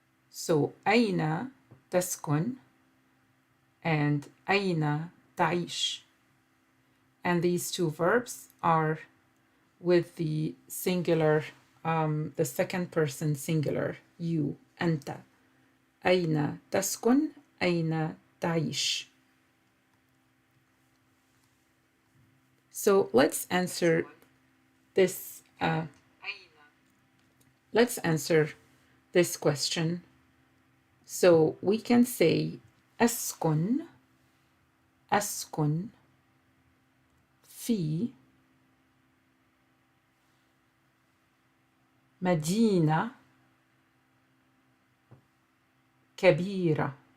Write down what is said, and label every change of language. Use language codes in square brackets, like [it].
[ar] So أين تسكن and أين تعيش. [en] And these two verbs are with the singular, the second person singular, you, أنت. [ar] أين تسكن, أين تعيش. [en] So let's answer this. Let's answer this question. So we can say [ar] أسكن, أسكن في مدينة كبيرة.